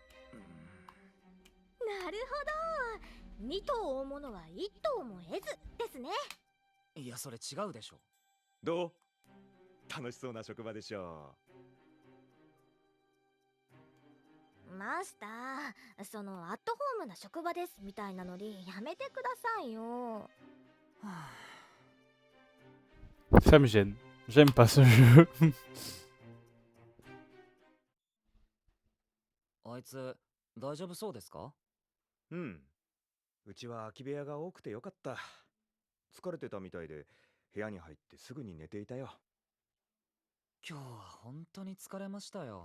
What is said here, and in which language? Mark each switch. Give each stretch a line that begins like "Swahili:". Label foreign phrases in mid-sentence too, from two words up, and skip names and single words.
Japanese: なるほど、二頭追うものは一頭も得ずですね。いや、それ違うでしょ。どう？楽しそうな職場でしょう。マスター、そのアットホームな職場ですみたいなノリやめてくださいよ。
French: Ça me gêne. J'aime pas ce jeu.
Japanese: あいつ大丈夫そうですか？うん。うちは空き部屋が多くてよかった。疲れてたみたいで部屋に入ってすぐに寝ていたよ。今日は本当に疲れましたよ。